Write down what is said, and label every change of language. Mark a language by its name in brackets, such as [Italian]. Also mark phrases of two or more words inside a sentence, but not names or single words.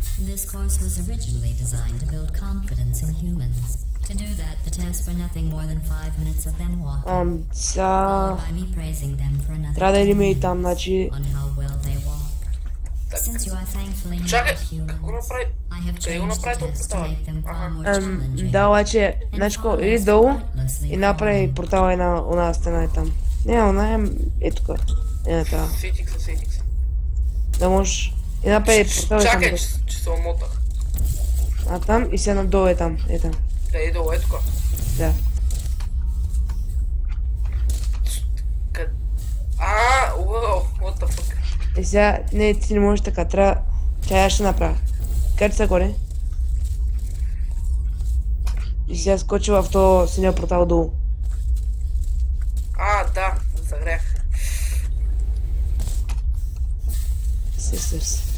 [English] This course was originally designed to build confidence in humans. To do that, the tests were nothing more than 5 minutes of them walking, followed by me praising them for another [Bulgarian] Трябва да [English] 10 [Bulgarian] идем и [English] minutes [Bulgarian] там, значи... [English] on how well they walk. Since you are thankfully [Bulgarian] Чакай, [English] not humans, [Bulgarian] какво направи? [English] I have [Bulgarian] Къде го [English] changed the [Bulgarian] направи този [English] test to [Bulgarian] портал? [English] make them far [Bulgarian] Аха. [English] more challenging. [Bulgarian] Да, обаче, значи, иди долу и направи портала една она стена е там. Не, она е тук. Е това. Сетих се. Да можеш... И направи портала там. Чакай, че се омотах. А там и се надолу е там. Е там. Къде долу, тук. Да. Уау, [English] what the fuck. [Bulgarian] И сега, не, ти не можеш така, трябва... Чай, аз ще направя. Къде са горе? И сега скочи в този синия портал долу. Да, загрях. Систърс.